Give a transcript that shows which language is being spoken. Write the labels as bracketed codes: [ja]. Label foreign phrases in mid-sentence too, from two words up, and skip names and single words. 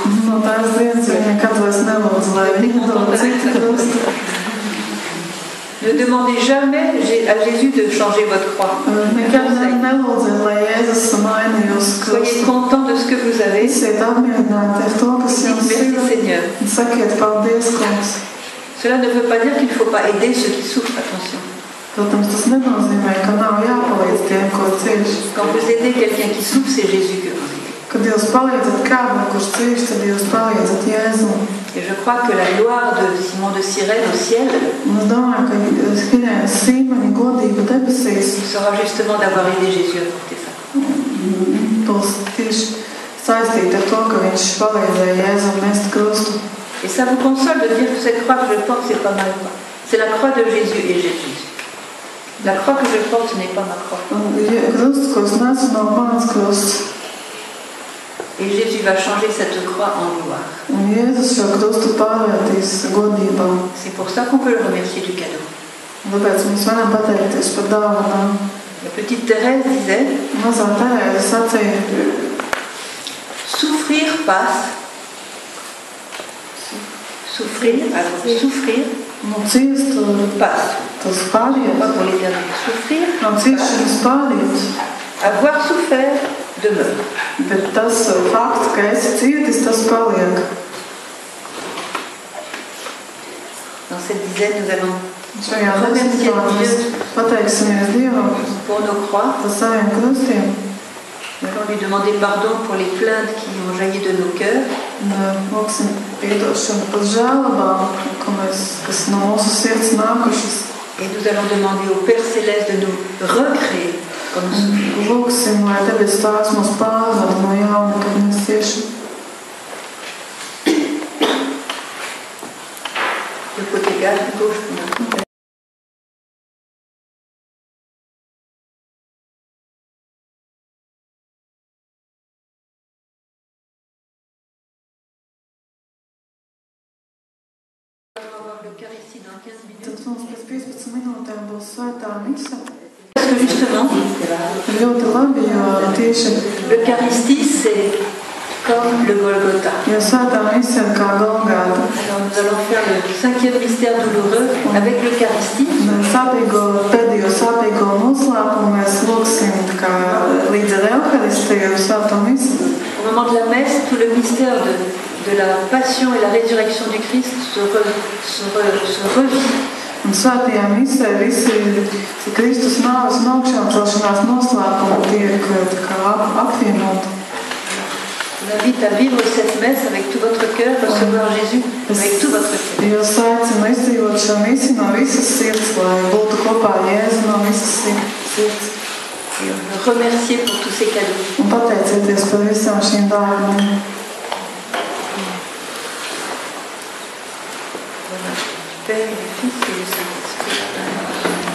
[lv] No tās dienas viņa nekad vairs nelūdz, lai viņa dod citu krustu. [fr] Ne demandez jamais à Jésus de changer votre croix. [lv] Nekad nelūdziet, lai Jēzus maina jūsu [fr] Soyez [lv] krustu. [fr] content de ce que vous avez. [lv] Esiet apmierināti ar to, kas jums [fr] Merci [lv] ir. [fr] Seigneur. [lv] Un sakiet paldies, Kungs. [fr] Cela ne veut pas dire qu'il ne faut pas aider ceux qui souffrent, attention. [lv] Protams, tas nenozīmē, ka nav jāpalīdz tiem, ko cieš. [fr] Quand vous aidez quelqu'un qui souffre, c'est Jésus que vous aidez. [lv] Kad jūs palīdzat kādam, kurš cieš, tad jūs palīdzat Jēzum. [fr] Et je crois que la gloire de Simon de Cyrène au ciel [lv] Un es domāju, ka Hirēnas Sīmaņa godība debesīs [fr] sera justement d'avoir aidé Jésus à porter ça. [lv] būs tieši saistīta ar to, ka viņš palīdzēja Jēzum nest krustu. [fr] Et ça vous console de dire que cette croix que je porte, c'est pas ma croix. C'est la croix de Jésus et Jésus. La croix que je porte, ce n'est pas ma croix. [lv] Un krusts, ko es nesu, nav mans krusts. [fr] Et Jésus va changer cette croix en gloire. [lv] Un Jēzus šo krustu pārvērtīs godībā. [fr] C'est pour ça qu'on peut le remercier du cadeau. [lv] Un tāpēc mēs varam pateikties par dāvanām. [fr] La petite Thérèse disait, [lv] Mazā Terēze sacīja, [fr] souffrir passe. Souffrir, alors souffrir [lv] nu ciest, [fr] passe. [lv] tas pāriet. [fr] Pas pour l'éternité. Souffrir, [lv] No ciešanas pāriet. [fr] avoir souffert demeure. [lv] Bet tas fakts, ka esi cietis, tas paliek. [fr] Dans cette dizaine, nous allons [lv] Šajā desmitā mēs pateiksimies Dievam [fr] pour nos croix. [lv] par saviem krustiem. [fr] Nous allons lui demander pardon pour les plaintes qui ont jailli de nos cœurs. [lv] Un lūksim piedošanu par žēlabām, kas no mūsu sirds nākušas. [fr] Et nous allons demander au Père Céleste de nous recréer comme nous sommes. [lv] Lūksim, lai debes Tēvs mūs pārvada no jauna, kad mēs ciešam. [fr] Le côté gauche. L'Eucharistie dans 15 minutes. [lv] Tad mums pēc 15 minūtēm būs svētā mise. [fr] Parce que justement, [lv] Ļoti labi, jo tieši [fr] l'Eucharistie c'est comme le Golgotha. [lv] Jo svētā mise ir kā Golgāta. [fr] Alors nous allons faire le 5e mystère douloureux avec l'Eucharistie. [lv] Pēdējo sāpīgo noslēpumu mēs lūgsim līdz ar Euharistiju svēto mise. [fr] Au moment de la messe, tout le mystère de la passion et la résurrection du Christ se revit. [lv] Un svētajā misē visi Kristus nāves un augšām celšanās noslēpumi tiek apvienoti. [fr] Je vous invite à vivre cette messe avec tout votre cœur, recevoir Jésus avec tout votre cœur. [lv] Jūs aicinu izdzīvot šo misi no visas sirds, lai būtu kopā Jēzu no visas sirds. [fr] Remercier pour tous ces cadeaux. [lv] Un pateicieties par visām šīm dāvanām. [fr] Père et le Fils et le Saint-Esprit.